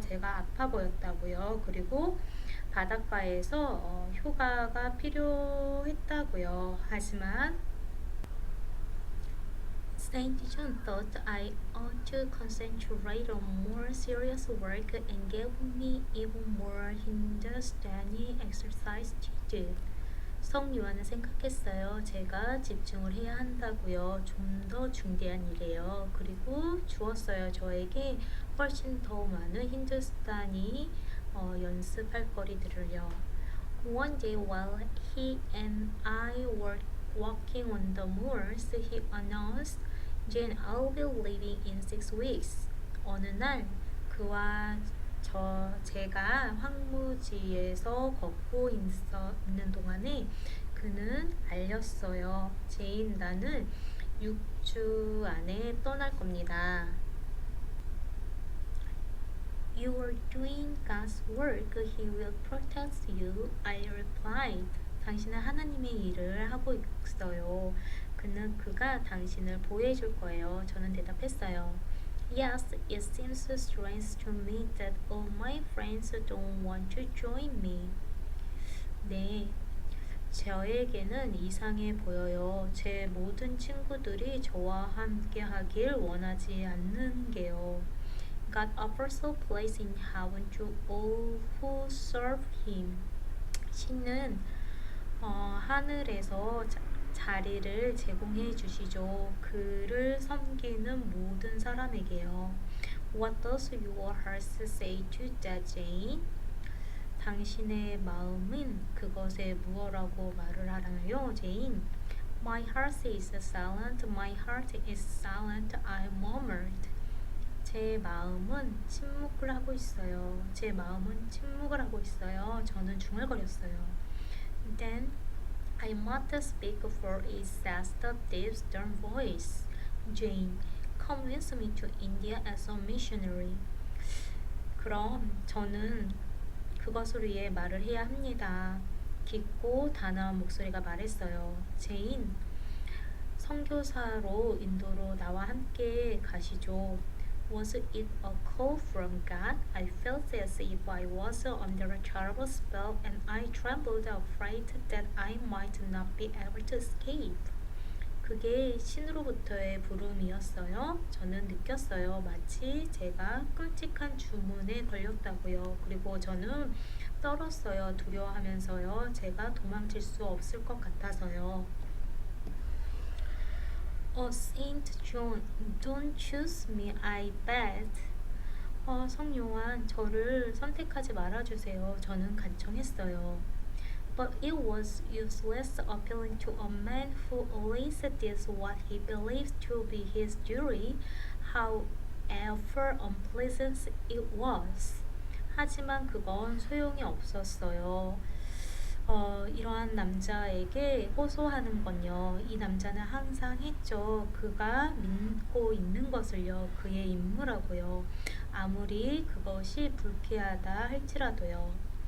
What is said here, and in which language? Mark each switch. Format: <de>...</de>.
<ko>제가 아파 보였다고요. 그리고 바닷가에서 휴가가 필요했다고요. 하지만</ko> <en>Saint John thought I ought to concentrate on more serious work and gave me even more Hindustani exercise to do.</en> <ko>성유아는 생각했어요. 제가 집중을 해야 한다고요. 좀 더 중대한 일이에요. 그리고 주었어요. 저에게 훨씬 더 많은 힌두스탄이 연습할 거리들을요.</ko> <en>One day while he and I were walking on the moors, he announced, Jane, I'll be leaving in 6 weeks.</en> <ko>어느 날 그와 제가 황무지에서 걷고 있는 동안에 그는 알렸어요. 제인, 나는 6주 안에 떠날 겁니다.</ko> <en>You are doing God's work. He will protect you. I replied.</en> <ko>당신은 하나님의 일을 하고 있어요. 그가 당신을 보호해줄 거예요. 저는 대답했어요.</ko> <en>Yes, it seems strange to me that all my friends don't want to join me.</en> <ko>네, 저에게는 이상해 보여요. 제 모든 친구들이 저와 함께 하길 원하지 않는 게요.</ko> <en>God offers a place in heaven to all who serve Him.</en> <ko>신은 하늘에서 자리를 제공해 주시죠. 그를 섬기는 모든 사람에게요.</ko> <en>What does your heart say to that, Jane?</en> <ko>당신의 마음은 그것에 무엇라고 말을 하나요, 제인?</ko> <en>My heart is silent. My heart is silent. I murmured.</en> <ko>제 마음은 침묵을 하고 있어요. 제 마음은 침묵을 하고 있어요. 저는 중얼거렸어요.</ko> <en>Then I must speak, for it says the deep stern voice. Jane, come with me to India as a missionary.</en> <ko>그럼 저는 그것을 위해 말을 해야 합니다. 깊고 단아한 목소리가 말했어요. 제인, 선교사로 인도로 나와 함께 가시죠.</ko> <en>Was it a call from God? I felt as if I was under a terrible spell, and I trembled, afraid that I might not be able to escape.</en> <ko>그게 신으로부터의 부름이었어요. 저는 느꼈어요. 마치 제가 끔찍한 주문에 걸렸다고요. 그리고 저는 떨었어요. 두려워하면서요. 제가 도망칠 수 없을 것 같아서요.</ko> <en>Oh, Saint John, don't choose me, I beg.</en> <ko>성요한, 저를 선택하지 말아주세요. 저는 간청했어요.</ko> <en>But it was useless appealing to a man who always did what he believed to be his duty, however unpleasant it was.</en> <ko>하지만 그건 소용이 없었어요. 이러한 남자에게 호소하는 건요. 이 남자는 항상 했죠. 그가 믿고 있는 것을요. 그의 임무라고요. 아무리 그것이 불쾌하다 할지라도요.</ko>